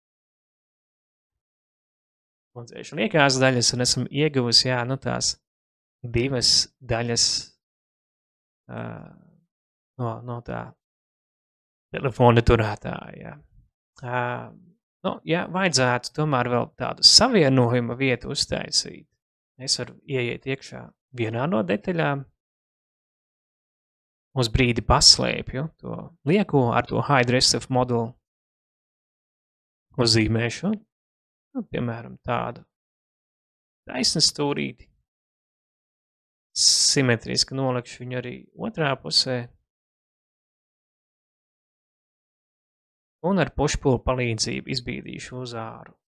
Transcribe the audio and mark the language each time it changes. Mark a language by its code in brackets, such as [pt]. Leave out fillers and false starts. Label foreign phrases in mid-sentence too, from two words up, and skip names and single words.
[lv] Mondzēšu liekās daļas, un esam ieguvusi, tās 2 daļas no tā telefona turētāja. Vajadzētu tomēr vēl tādu savienojuma vietu uztaisīt. Es varu ieiet iekšā vienā no detaļām, uz brīdi paslēpju to lieko ar to [en] hide rest of [lv] modulu, uzzīmēšu, piemēram, tādu taisnu stūrīti, simetriski nolikšu viņu arī otrā pusē, un ar pušpulu palīdzību izbīdīšu uz āru.